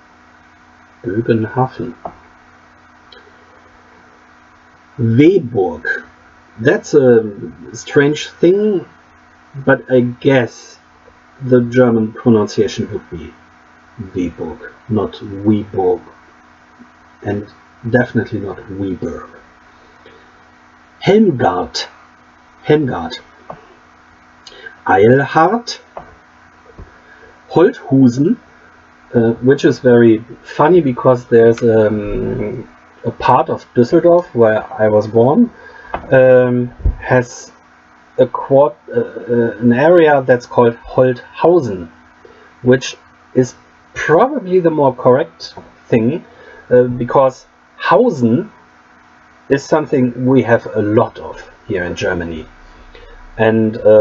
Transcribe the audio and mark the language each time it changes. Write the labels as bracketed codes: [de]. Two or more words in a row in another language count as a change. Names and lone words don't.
[en] Weburg. That's a strange thing, but I guess the German pronunciation would be Weburg, not Weburg, and definitely not Weburg. Helmgard. Eilhart. Holthusen, which is very funny because there's a part of Düsseldorf where I was born has an area that's called Holthausen, which is probably the more correct thing because Hausen is something we have a lot of here in Germany, and